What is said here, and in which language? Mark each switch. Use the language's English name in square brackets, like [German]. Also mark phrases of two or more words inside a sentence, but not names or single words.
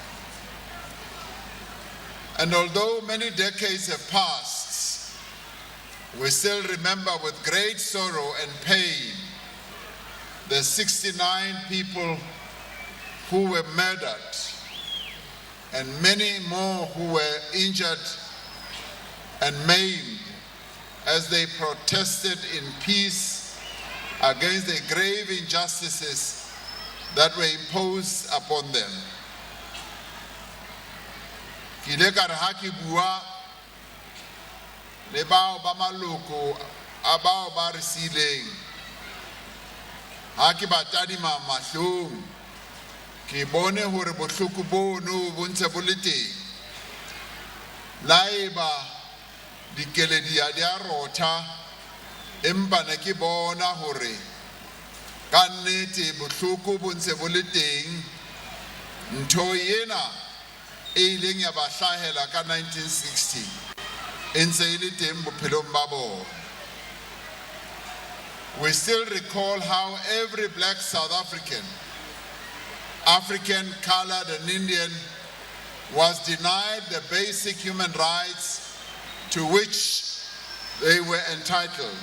[English] And although many decades have passed, we still remember with great sorrow and pain the 69 people who were murdered and many more who were injured and maimed as they protested in peace against the grave injustices that were imposed upon them. [Southern Sotho] Ke ile ka re ha ke bua le bao ba maloko a bao ba re sileng, ha ke ba tadima mahlong, ke bone hore bohloko bono bo ntse bo le teng. Laeba dikeledi a di a rotha, empa ne ke bona hore ka nnete bohloko bo ntse bo le teng. Ntho ena e ileng ya ba hlahela ka 1960 e ntse e le teng bophelong ba bona. [English] We still recall how every black South African, colored and Indian was denied the basic human rights to which they were entitled.